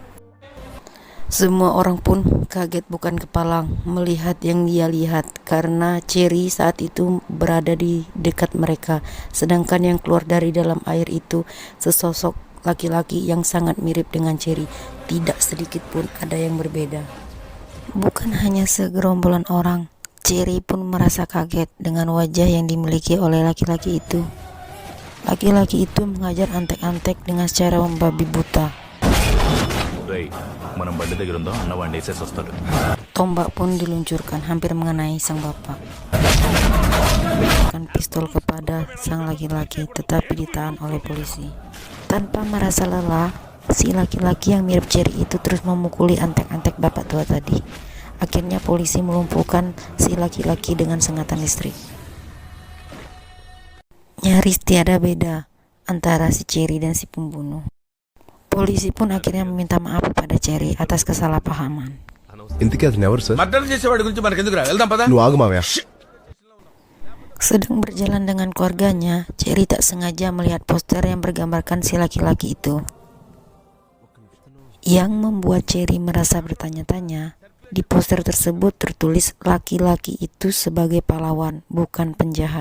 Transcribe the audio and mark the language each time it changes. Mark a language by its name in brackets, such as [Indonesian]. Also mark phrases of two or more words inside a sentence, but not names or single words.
[Indonesian] Semua orang pun kaget bukan kepalang melihat yang dia lihat, karena Ceri saat itu berada di dekat mereka, sedangkan yang keluar dari dalam air itu sesosok laki-laki yang sangat mirip dengan Ceri. Tidak sedikit pun ada yang berbeda. Bukan hanya segerombolan orang, Ceri pun merasa kaget dengan wajah yang dimiliki oleh laki-laki itu. Laki-laki itu mengajar antek-antek dengan cara membabi buta. [Telugu] మనం బండి దగ్గర ఉందాం అన్న వాడిని వేసేసి వస్తాడు. [Indonesian] Tombak pun diluncurkan hampir mengenai sang bapak. Kan pistol kepada sang laki-laki, tetapi ditahan oleh polisi. Tanpa merasa lelah, si laki-laki yang mirip Ceri itu terus memukuli antek-antek bapak tua tadi. Akhirnya polisi melumpuhkan si laki-laki dengan sengatan listrik. Nyaris tiada beda antara si Ceri dan si pembunuh. Polisi pun akhirnya meminta maaf kepada Ceri atas kesalahpahaman. [Telugu] ఇంతకీ అతను ఎవరు సార్? మర్డర్ చేసేవాడి గురించి మనకి ఎందుకురా, వెళ్దాం పదా. నువ్వు ఆగు మావయ్య. [Indonesian] Sedang berjalan dengan keluarganya, Ceri tak sengaja melihat poster yang bergambarkan si laki-laki itu. Yang membuat Ceri merasa bertanya-tanya, di poster tersebut tertulis laki-laki itu sebagai pahlawan, bukan penjahat.